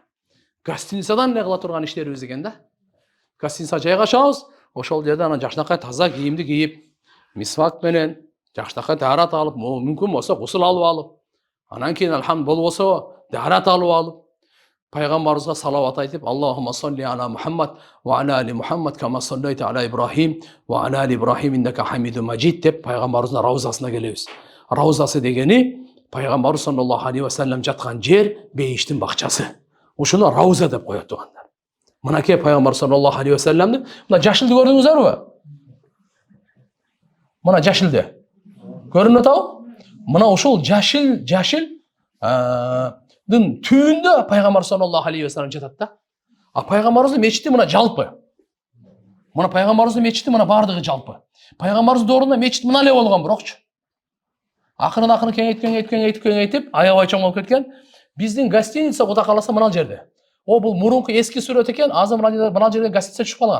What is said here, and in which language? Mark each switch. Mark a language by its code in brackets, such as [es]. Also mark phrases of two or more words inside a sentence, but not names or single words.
[ky] Гостиницадан не кыла турган иштерибиз экен да. Гостиницага жайгашабыз, ошол жерде анан жакшынакай таза кийимди кийип, мисвак менен жакшынакай даарат алып, мүмкүн болсо гусул алып алып, анан кийин алхамд болбосо даарат алып алып, пайгамбарыбызга салават айтып, [ar] اللهم صل على محمد وعلى آل محمد كما صليت على إبراهيم وعلى آل إبراهيم إنك حميد مجيد [ky] деп пайгамбарыбыздын раузасына келебиз. Раузасы дегени пайгамбарыбыз [ar] صلى الله عليه وسلم [ky] жаткан жер бейиштин бакчасы. Ошону рауза деп коет тугандар. Мынакей пайгамбар [ar] صلى الله عليه وسلم, [ky] мына жашылды көрдүңүздөрбү? Мына жашылды. Көрүнүп атабы? Мына ушул жашыл түбүндө пайгамбар [ar] صلى الله عليه وسلم [ky] жатат да. А пайгамбарыбыздын мечити мына жалпы. Мына пайгамбарыбыздын мечити мына бардыгы жалпы. Пайгамбарыбыздын доорунда мечит мына эле болгон бирокчу. Акырын кеңейтип, аябай чоң болуп кеткен. Биздин гостиница Кудай кааласа мына жерде. Бул мурунку эски сүрөт экен, азыр мына жерде гостиница түшүп калган.